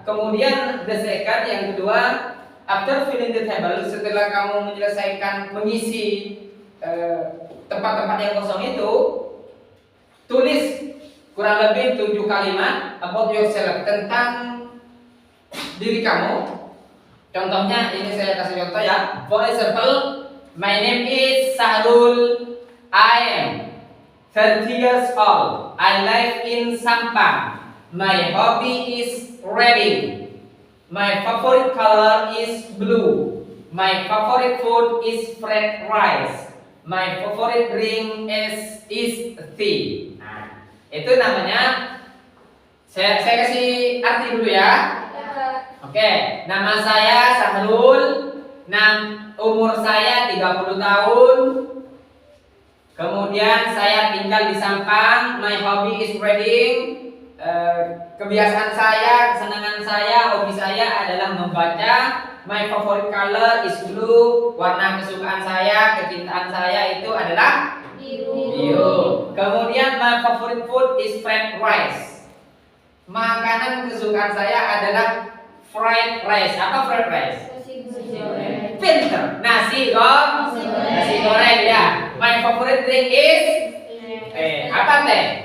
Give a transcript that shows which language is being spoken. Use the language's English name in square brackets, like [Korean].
[Indonesian] Kemudian [English] the second [Indonesian] yang kedua, [English] after filling the table, [Indonesian] setelah kamu menyelesaikan mengisi tempat-tempat yang kosong itu, tulis kurang lebih 7 kalimat [English] about yourself, [Indonesian] tentang diri kamu. Contohnya ini saya kasih contoh ya. [English] For example, my name is Sahrul. I am 30 years old. I live in Sampang. My hobby is reading. My favorite color is blue. My favorite food is fried rice. My favorite drink is tea. [Indonesian] Nah, itu namanya saya kasih arti dulu ya. Oke, nama saya Sahrul. Umur saya 30 tahun. Kemudian saya tinggal di Sampang. [English] My hobby is reading. [Indonesian] Kebiasaan saya, kesenangan saya, hobi saya adalah membaca. [English] My favorite color is blue. [Indonesian] Warna kesukaan saya, kecintaan saya itu adalah biru. Kemudian [English] my favorite food is fried rice. [Indonesian] Makanan kesukaan saya adalah fried rice. Apa fried rice? Pinter. Nasi goreng ya. [English] My favorite drink is [Indonesian] apa teh?